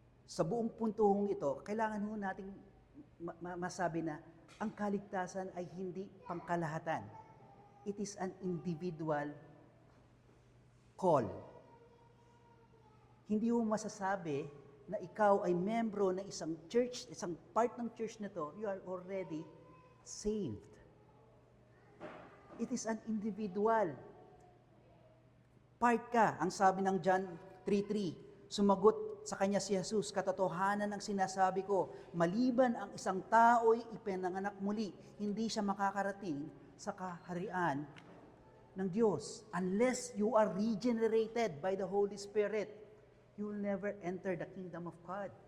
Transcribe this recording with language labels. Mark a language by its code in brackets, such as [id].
[tl] Sa buong puntong ito, kailangan ho nating masabi na ang kaligtasan ay hindi pangkalahatan. [en] It is an individual call. [tl] Hindi mo masasabi na ikaw ay membro ng isang church, isang part ng church na to, [en] you are already saved. It is an individual. Part ka. [tl] Ang sabi ng John 3:3, sumagot sa kanya si Jesus, katotohanan ang sinasabi ko, maliban ang isang tao'y ipinanganak muli, hindi siya makakarating sa kaharian ng Diyos. [en] Unless you are regenerated by the Holy Spirit, you will never enter the kingdom of God.